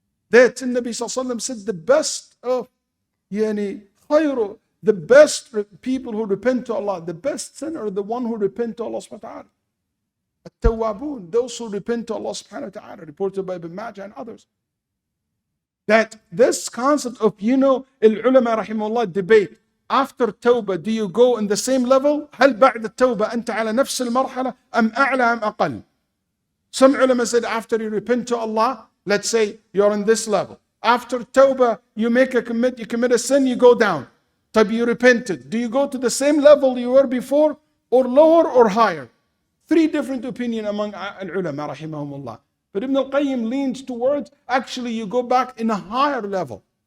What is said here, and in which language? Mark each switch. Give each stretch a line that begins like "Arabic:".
English: That the Nabi Sallallahu Alaihi Wasallam said the best of, the best people who repent to Allah, the best sinner are the one who repent to Allah subhanahu wa ta'ala. At-tawwabun, those who repent to Allah subhanahu wa ta'ala, reported by Ibn Majah and others. That this concept of, al-ulama rahimahullah debate, after tawbah, do you go in the same level?
Arabic: هل بعد التوبة أنت على نفس المرحلة أم أعلى أم أقل?
English: Some ulama said after you repent to Allah, let's say you're on this level. After tawbah, you commit a sin, you go down. But you repented. Do you go to the same level you were before, or lower or higher? Three different opinions among al-ulama rahimahumullah. But Ibn al-Qayyim leans towards, actually you go back in a higher level.